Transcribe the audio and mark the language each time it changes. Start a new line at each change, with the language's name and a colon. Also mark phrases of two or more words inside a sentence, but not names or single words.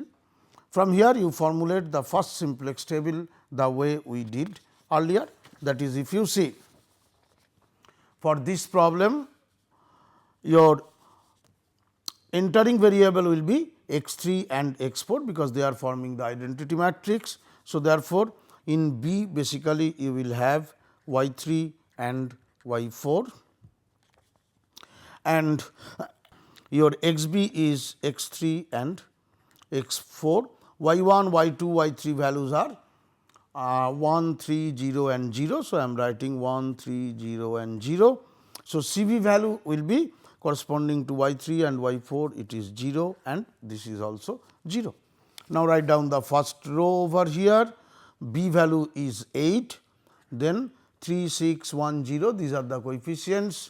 English: From here you formulate the first simplex table the way we did earlier, that is, if you see, for this problem your entering variable will be x 3 and x 4 because they are forming the identity matrix. So, therefore, in B basically you will have y 3 and y 4 and your x b is x 3 and x 4, y 1, y 2, y 3 values are 1, 3, 0 and 0. So, I am writing 1, 3, 0 and 0. So, C b value will be corresponding to y 3 and y 4, it is 0 and this is also 0. Now, write down the first row over here, b value is 8, then 3, 6, 1, 0, these are the coefficients.